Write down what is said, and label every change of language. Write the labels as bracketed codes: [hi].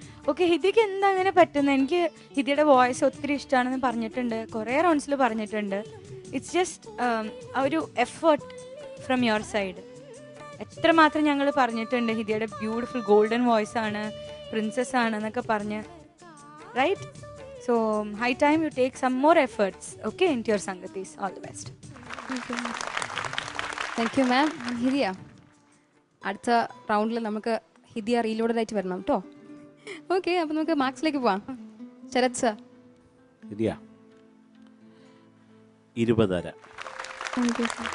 [ml] Okay, ഹിദിക്ക് എന്താ അങ്ങനെ പറ്റുന്നത്? എനിക്ക് ഹിദിയുടെ വോയിസ് ഒത്തിരി ഇഷ്ടമാണെന്ന് പറഞ്ഞിട്ടുണ്ട്, കുറേ റൗണ്ട്സിൽ പറഞ്ഞിട്ടുണ്ട്. [en] it's just [ml] ആ ഒരു [en] Effort from your side. [ml] എത്രമാത്രം ഞങ്ങൾ പറഞ്ഞിട്ടുണ്ട് ഹിദിയുടെ [en] beautiful golden voice [ml] ആണ്, പ്രിൻസസ് ആണ് എന്നൊക്കെ പറഞ്ഞ്, right? [en] So high time you take some more efforts, okay, into your sangatis. All the best. Thank you ma'am. [ml] ഹിദിയ, അടുത്ത റൗണ്ടിൽ നമുക്ക് ഹിദിയ റീലോഡഡ് ആയിട്ട് വരണം കേട്ടോ. ഓക്കെ, അപ്പോൾ നമുക്ക് മാർക്സിലേക്ക് പോവാം. ശരത് സർ. ഹിദിയ 20.